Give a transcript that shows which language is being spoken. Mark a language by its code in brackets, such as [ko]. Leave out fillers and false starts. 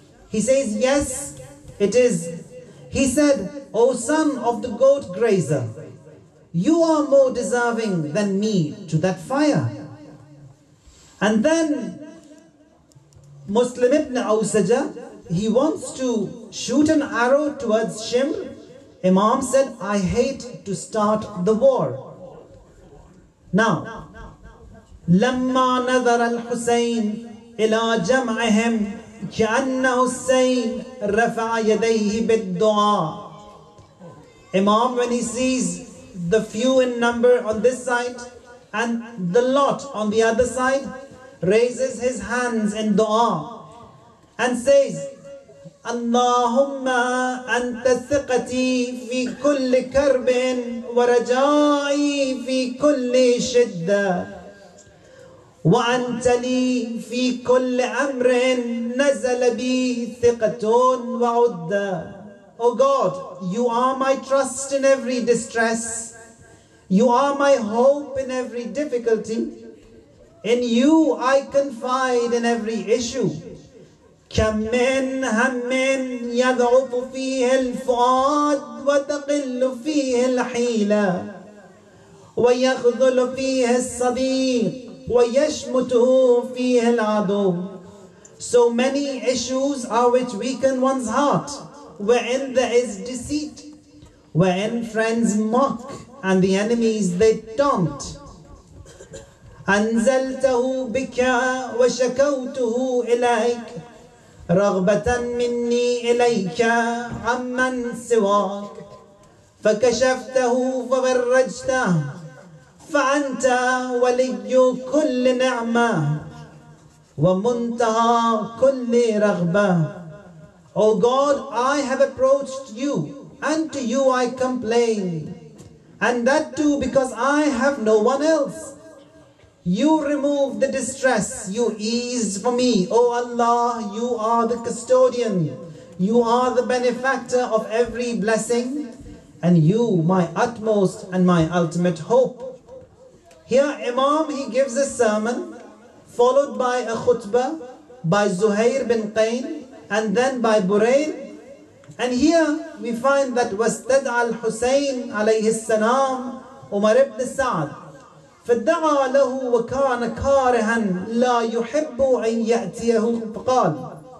[en] He says, yes, it is. He said, O son of the goat grazer, you are more deserving than me to that fire. And then Muslim ibn Awsaja, he wants to shoot an arrow towards Shimr. Imam said, I hate to start the war. Now, [ar] لما نظر الحسين إلى جمعهم كأنه السيل رفع يديه بالدعاء. [en] Imam, when he sees the few in number on this side and the lot on the other side, raises his hands in dua and says, [ar] Allahumma anta thiqati fi kulli karbin wa rajai fi kulli shidda. وأنت لي في كل أمر نزل بي ثقة وعدة. [en] O God, you are my trust in every distress. You are my hope in every difficulty. In you I confide in every issue. [ar] كم من هم يضعف فيه الفؤاد وتقل فيه الحيلة ويخذل فيه الصديق وَيَشْمُتُهُ فِيهِ الْعَدُوُ. [en] So many issues are which weaken one's heart, wherein there is deceit, wherein friends mock and the enemies they taunt. [ar] أَنزَلْتَهُ بِكَ وَشَكَوْتُهُ إِلَيْكَ رَغْبَةً مِنِّي إِلَيْكَ عَمَّنْ سِوَاكَ فَكَشَفْتَهُ فَفَرَّجْتَهُ فأنت ولي كل نعمة ومنتهى كل رغبة. [en] O God, I have approached you, and to you I complain, and that too because I have no one else. You remove the distress, you ease for me. O Allah, you are the custodian, you are the benefactor of every blessing, and you my utmost and my ultimate hope. Here Imam, he gives a sermon followed by a khutbah by Zuhair bin Qayn and then by Burayn. And here we find that [ar] واستدعى الحسين عليه السلام عمر ibn Sa'd فدعا له وكان كارها لا يحب أن يأتيه فقال.